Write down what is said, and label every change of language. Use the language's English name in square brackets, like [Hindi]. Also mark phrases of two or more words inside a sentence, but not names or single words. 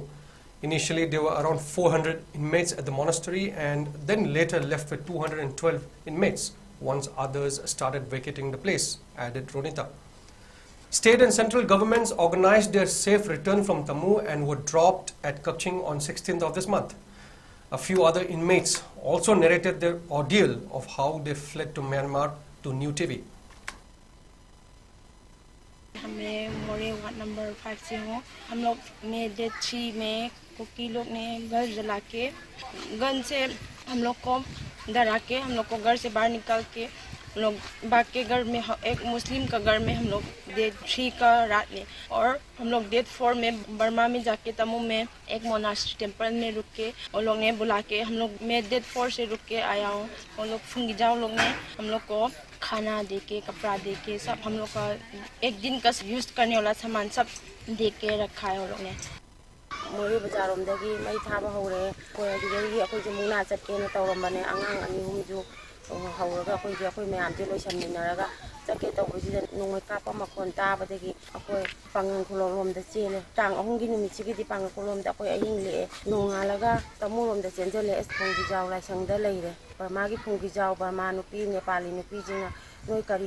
[English] Initially, there were around 400 inmates at the monastery, and then later left with 212 inmates once others started vacating the place, added Ronita. State and central governments organized their safe return from Tammu and were dropped at Kaching on 16th of this month. A few other inmates also narrated their ordeal of how they fled to Myanmar to newtv. [Hindi] हमें मोरे [English] ward number [Hindi] 5 से हो हम लोग में डेट 3 में कुकी लोग ने घर जला के गन से हम लोग को डरा के हम लोग को घर से बाहर निकाल के हम लोग भाग के घर में एक मुस्लिम का घर में हम लोग डेट 3 का रात में और हम लोग डेट 4 में बर्मा में जाके तमू में एक [English] monastery temple [Hindi] में रुक के और लोग ने बुला के हम लोग मैं डेट 4 से रुक के आया हूँ और लोग फुंगिजाओ लोग ने हम लोग को खाना दे के कपड़ा दे के सब हम लोग का एक दिन का यूज करने वाला सामान सब दे के रखा है वो लोग ने [Manipuri] ꯃꯣꯔꯦ ꯕꯖꯥꯔꯣꯝꯗꯒꯤ ꯃꯩ ꯊꯥꯕ ꯍꯧꯔꯦ ꯑꯩꯈꯣꯏ ꯑꯗꯨꯗꯒꯤ ꯑꯩꯈꯣꯏꯁꯦ ꯃꯨꯛꯅꯥ ꯆꯠꯀꯦꯅ ꯇꯧꯔꯝꯕꯅꯦ ꯑꯉꯥꯡ ꯑꯅꯤ ꯑꯍꯨꯝꯁꯨ ꯍꯧꯔꯒ ꯑꯩꯈꯣꯏ ꯃꯌꯥꯝꯁꯦ ꯂꯣꯏꯁꯟꯃꯤꯟꯅꯔꯒ ꯆꯠꯀꯦ ꯇꯧꯕꯁꯤꯗ ꯅꯣꯡꯃꯩ ꯀꯥꯞꯄ ꯃꯈꯣꯟ ꯇꯥꯕꯗꯒꯤ ꯑꯩꯈꯣꯏ ꯄꯥꯡꯒꯜ ꯈꯨꯂꯣꯝꯗ ꯆꯦꯜꯂꯦ ꯇꯥꯡ 3ꯒꯤ ꯅꯨꯃꯤꯠꯁꯤꯒꯤꯗꯤ ꯄꯥꯡꯒꯜ ꯈꯨꯂꯣꯝꯗ ꯑꯩꯈꯣꯏ ꯑꯍꯤꯡ ꯂꯦꯛꯑꯦ ꯅꯣꯡꯉꯥꯜꯂꯒ ꯇꯃꯨꯔꯣꯝꯗ ꯆꯦꯟꯖꯜꯂꯦ ꯐꯨꯡꯒꯤꯖꯥꯎ ꯂꯥꯏꯁꯪꯗ ꯂꯩꯔꯦ ꯕꯔꯃꯥꯒꯤ ꯐꯨꯡꯒꯤꯖꯥꯎ ꯕꯔꯃꯥ ꯅꯨꯄꯤ ꯅꯦꯄꯥꯂꯤ ꯅꯨꯄꯤꯁꯤꯡꯅ ꯅꯣꯏ ꯀꯔꯤ